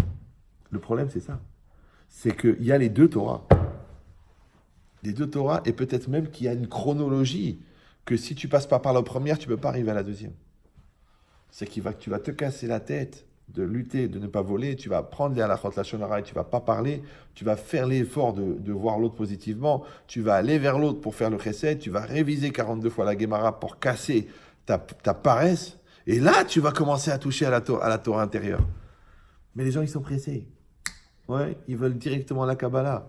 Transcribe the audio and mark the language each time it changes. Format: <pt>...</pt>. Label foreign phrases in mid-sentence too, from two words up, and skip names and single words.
<fr>Le problème, c'est ça. C'est qu'il y a les deux Torahs. Les deux Torahs, et peut-être même qu'il y a une chronologie, que si tu passes pas par la première, tu ne peux pas arriver à la deuxième. C'est que tu vas te casser la tête de lutter, de ne pas voler, tu vas prendre les</fr> <he>הלכות לשון הרע</he> <fr>et tu ne vas pas parler, tu vas faire l'effort de voir l'autre positivement, tu vas aller vers l'autre pour faire le chesed, tu vas réviser 42 fois la Gemara pour casser ta paresse, et là, tu vas commencer à toucher à la Torah intérieure. Mais les gens, ils sont pressés. Ouais, ils veulent directement la Kabbalah.</fr>